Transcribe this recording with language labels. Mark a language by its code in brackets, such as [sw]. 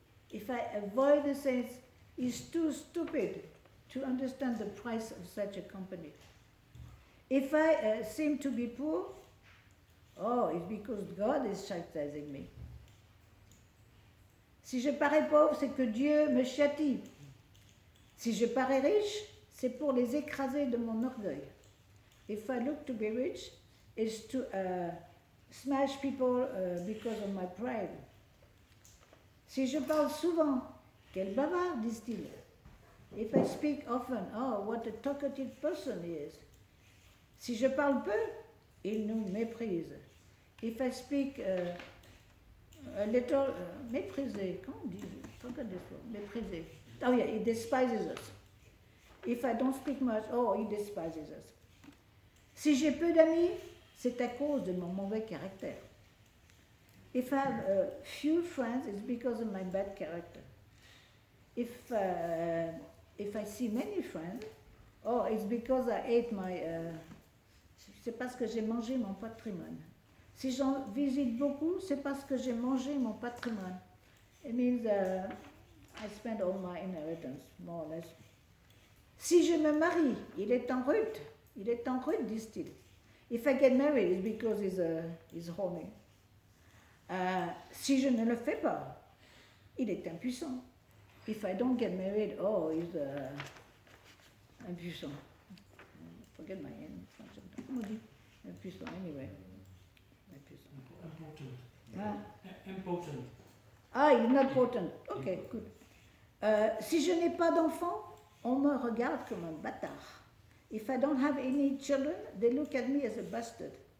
[en] If I avoid the saints, he's too stupid to understand the price of such a company. If I seem to be poor, oh, it's because God is chastising me. [fr] Si je parais pauvre, c'est que Dieu me châtie. Si je parais riche, c'est pour les écraser de mon orgueil. [en] If I look to be rich, it's to smash people because of my pride. [fr] Si je parle souvent, quel bavard, disent-ils. [en] If I speak often, oh, what a talkative person he is. [fr] Si je parle peu, il nous méprise. [en] If I speak a little, [fr] méprisé, comment on dit? [en] Forgot this word, méprisé. Oh yeah, he despises us. If I don't speak much, oh, he despises us. [fr] Si j'ai peu d'amis, c'est à cause de mon mauvais caractère. [en] If I have a few friends, it's because of my bad character. If I see many friends, oh, it's because I ate my... [fr] c'est parce que j'ai mangé mon patrimoine. Si j'en visite beaucoup, c'est parce que j'ai mangé mon patrimoine. [en] It means I spend all my inheritance, more or less. [fr] Si je me marie, il est en route. Il est en route, disent-ils. [en] If I get married, it's because he's horny. [fr] Si je ne le fais pas, il est impuissant. [en] If I don't get married, oh, he's impuissant. Forget my name. [fr] Comment on dit? Impuissant, [en] anyway. [fr] Impuissant. [en] Important. Ah, [fr] il est [en] not potent. Ok, good. [fr] Si je n'ai pas d'enfant, on me regarde comme un bâtard. [en] If I don't have any children, they look at me as a bastard.